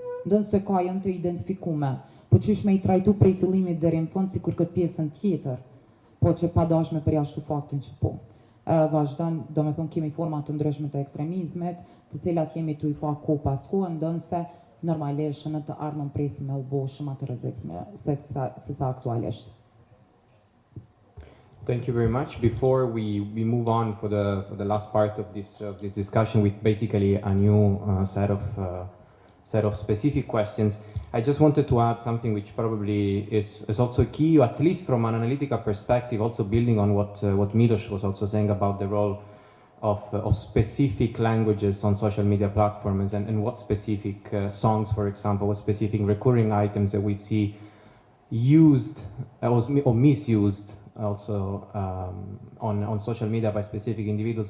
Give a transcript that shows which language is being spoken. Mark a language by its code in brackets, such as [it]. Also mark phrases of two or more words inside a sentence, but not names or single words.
[sq] Ndonëse se ka janë të identifikume, po qysh me i trajtu prej fillimit deri në fund sikur këtë pjesën tjetër, po që pa dash me përjashtu faktin që po. Vazhdon, do me thonë kemi forma të ndryshme të ekstremizmit, të cilat jemi tu i pa ko pas ko, ndonëse normalisht në të ardhmen presim me u bo shumë atë rrezikshme se sa aktualisht. [en] Thank you very much. Before we move on for the last part of this discussion with basically a new set of specific questions, I just wanted to add something which probably is also key, at least from an analytical perspective, also building on what Milos was also saying about the role of specific languages on social media platforms and what specific songs, for example, what specific recurring items that we see used or misused also on social media by specific individuals.